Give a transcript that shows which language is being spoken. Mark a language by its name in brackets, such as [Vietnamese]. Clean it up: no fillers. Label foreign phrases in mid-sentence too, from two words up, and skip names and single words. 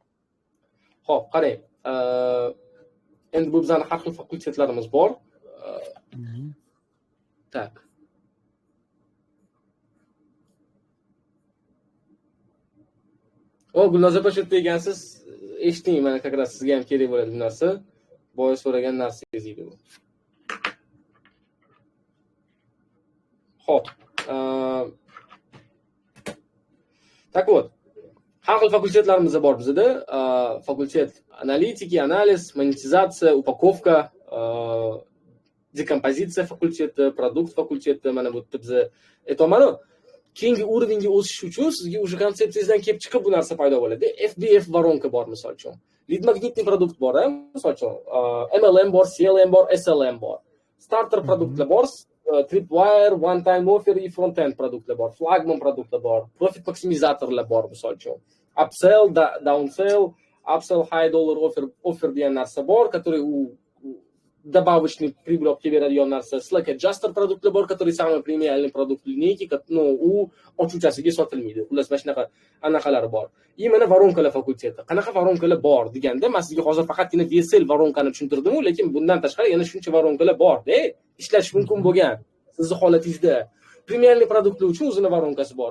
[Uzbek] Xo'p, qarang. Endi bu bizning har xil fakultetlarimiz bor. Tak. Gulnoz opa shu yerda ekansiz. Eshiting, mana [Russian] как раз [Uzbek] sizga ham kerak bo'ladi bu narsa. Boya so'ragan narsangiz edi bu. Xo'p. [Russian] Так вот. [Uzbek] Har xil fakultetlarimiz bor bizda. Fakultet analitiki, analiz, monetizatsiya, upakovka, dekompozitsiya fakulteti, produkt fakulteti, mana bu yerda biza aytamadim. Keyingi уровеньga o'sish uchun sizga o'sha konsepsiyangizdan kelib chiqib bu narsa paydo bo'ladi. FBF varonka bor misol uchun. Lead magnitli produkt bor, misol uchun MLM bor, CLM bor, SLM bor. Starter produktlar bor, tripwire, [English] one time offer [Uzbek] и front-end produktlar bor, flagman produktlar bor, profit maksimizatorlar bor misol uchun. [English] Upsell, downsell, upsell high dollar offer [Uzbek] degan narsa bor, [Russian] который добавочный прибыль [Uzbek] olib keladigan narsa. Slack adjuster produktlar bor, [Russian] который самый премиальный продукт [Uzbek] lineyki, u ochuvchasiga sotilmaydi. Xullas, mana shunaqa anaqalari bor. И mana varonkalar fakulteti. Qanaqa varonkalar bor deganda, men sizga hozir faqatgina VSL varonkani tushuntirdim-ku, lekin bundan tashqari yana shuncha varonkalar bor-da. Ishlatish mumkin bo'lgan sizning holatingizda. Premialniy produktlar uchun o'zining varonkasi bor.